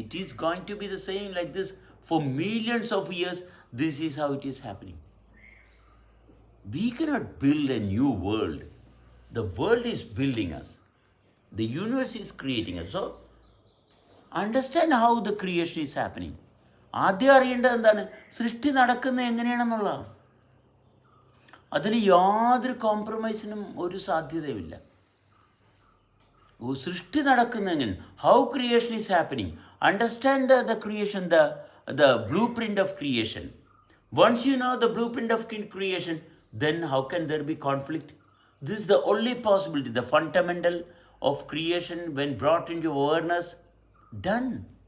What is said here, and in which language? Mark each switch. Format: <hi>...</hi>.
<en>It is going to be the same like this for millions of years. This is how it is happening. We cannot build a new world. The world is building us. The universe is creating us. So, understand how the creation is happening.</en> <ml>ആദ്യം അറിയേണ്ടത് എന്താണ്? സൃഷ്ടി നടക്കുന്നത് എങ്ങനെയാണെന്നുള്ളതാണ്. അതിൽ യാതൊരു കോംപ്രമൈസിനും ഒരു സാധ്യതയുമില്ല. സൃഷ്ടി നടക്കുന്നത് എങ്ങനെ?</ml> <en>How creation is happening. Understand the creation, the blueprint of creation. Once you know the blueprint of creation, then how can there be conflict? This is the only possibility, the fundamental of creation when brought into awareness, done.</en>